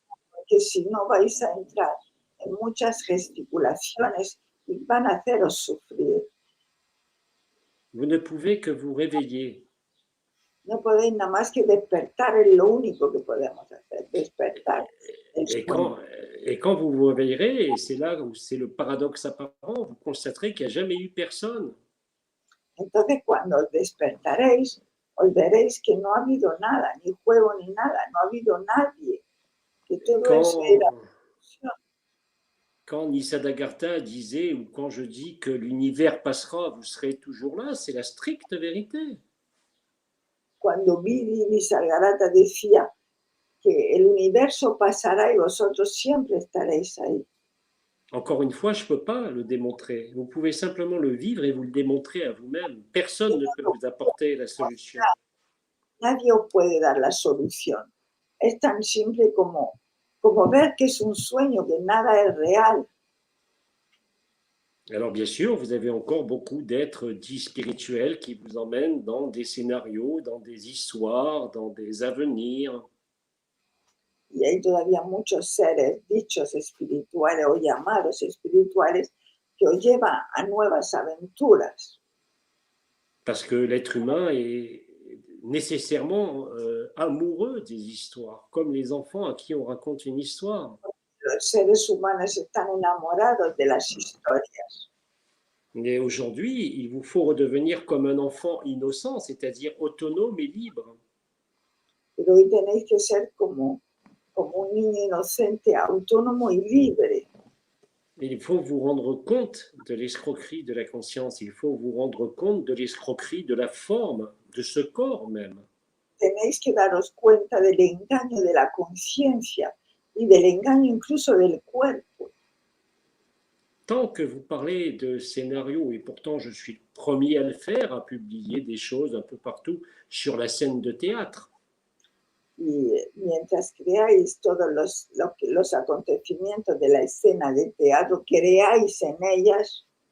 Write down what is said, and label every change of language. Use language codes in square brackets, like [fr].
[es] Porque si no vais a entrar en muchas gesticulaciones y van a haceros sufrir. [fr] Vous ne pouvez que vous réveiller. [es] No podéis nada más que despertar, es lo único que podemos hacer, despertar el [fr] Et [es] sueño. [fr] quand, et quand vous vous réveillerez, et c'est là où c'est le paradoxe apparent, vous constaterez qu'il n'y a jamais eu personne. [es] Entonces, cuando os despertaréis, os veréis que no ha habido nada, ni juego ni nada, no ha habido nadie, que todo eso era [fr] Quand, [es] ilusión. [fr] quand Nisargadatta disait, ou quand je dis que l'univers passera, vous serez toujours là, c'est la stricte vérité. [es] Cuando Vidi Nisargadatta decía que el universo pasará y vosotros siempre estaréis ahí. [fr] Encore une fois, je ne peux pas le démontrer. Vous pouvez simplement le vivre et vous le démontrer à vous-même. Personne ne peut vous apporter la solution. [es] Nadie os puede dar la solución. Es tan simple como ver que es un sueño, que nada es real. [fr] Alors bien sûr, vous avez encore beaucoup d'êtres dits spirituels qui vous emmènent dans des scénarios, dans des histoires, dans des avenirs. [es] Y hay todavía muchos seres, dichos espirituales o llamados espirituales, que os llevan a nuevas aventuras. [fr] Parce que l'être humain est nécessairement amoureux des histoires, comme les enfants à qui on raconte une histoire. [es] Los seres humanos están enamorados de las historias. [fr] Mais aujourd'hui, il vous faut redevenir comme un enfant innocent, c'est-à-dire autonome et libre. [es] Pero hoy tenéis que ser como un niño inocente, autónomo y libre. [fr] Et il faut vous rendre compte de l'escroquerie de la conscience, il faut vous rendre compte de l'escroquerie de la forme, de ce corps même. [es] Tenéis que daros cuenta del engaño de la conciencia y del engaño incluso del cuerpo. [fr] Tant que vous parlez de scénario, et pourtant je suis le premier à le faire, à publier des choses un peu partout sur la scène de théâtre. [es] Y mientras creáis todos los acontecimientos de la escena de teatro, creáis en ellas,